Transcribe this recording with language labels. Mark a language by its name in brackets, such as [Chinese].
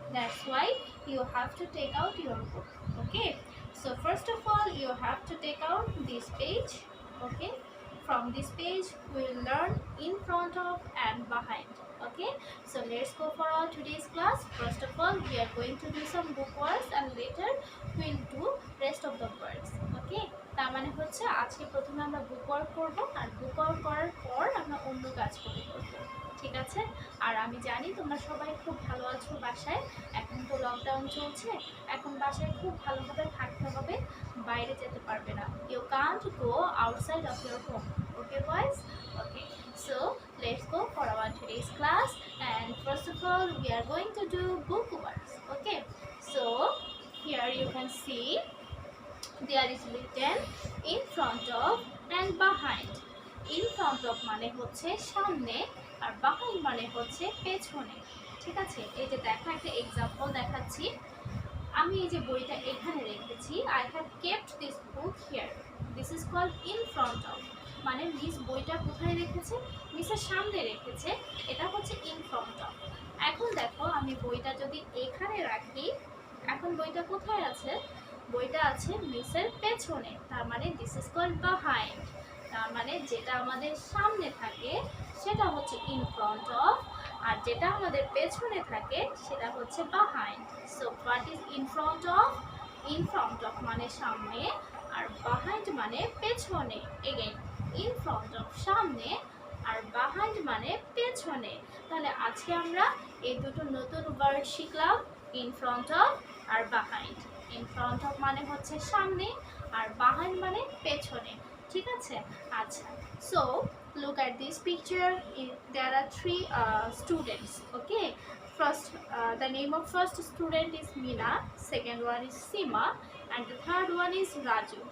[English] That's why you have to take out your book. Okay, so first of all, you have to take out this page. Okay, from this page we will learn in front of and behind. Okay, so let's go for our today's class. First of all, we are going to do some book words and later we'll do rest of the words. [Bangla] Okay, তার মানে হচ্ছে আজকে প্রথমে আমরা বুক work করব আর বুক work করার পর আমরা অন্য কাজগুলো করব। ঠিক আছে, আর আমি জানি তোমরা সবাই খুব ভালো আছো বাসায়। এখন তো লকডাউন চলছে, এখন বাসায় খুব ভালোভাবে থাকতে হবে, বাইরে যেতে পারবে না। [English] You can't go outside of your home. Okay boys? Okay, so let's go for our today's class, and first of all we are going to do book words. Okay, so here you can see there is written in front of and behind. [Bangla] In front of মানে হচ্ছে সামনে আর behind মানে হচ্ছে পেছনে। ঠিক আছে, এই যে দেখো একটা এক্সাম্পল দেখাচ্ছি। আমি এই যে বইটা এখানে রেখেছি, [English] I have kept this book here. This is called in front of, [Bangla] মানে মিস বইটা কোথায় রেখেছে? মিসের সামনে রেখেছে, এটা হচ্ছে in front of। এখন দেখো আমি বইটা যদি এখানে রাখি, এখন বইটা কোথায় আছে? বইটা আছে মিসের পেছনে, তার মানে [English] This is called behind। [Bangla] তার মানে যেটা আমাদের সামনে থাকে সেটা হচ্ছে in front of, আর যেটা আমাদের পেছনে থাকে সেটা হচ্ছে behind। [English] So what is in front of? [Bangla] In front of মানে সামনে আর behind মানে পেছনে। এগেইন in front of সামনে আর behind মানে পেছনে। তাহলে আজকে আমরা এই দুটো নতুন ওয়ার্ড শিখলাম, in front of আর behind। in front of মানে হচ্ছে সামনে আর behind মানে পেছনে। ঠিক আছে, আচ্ছা, [English] so look at this picture. There are three students. Okay, first the name of first student is Mina, second one is Sima, and the third one is Raju.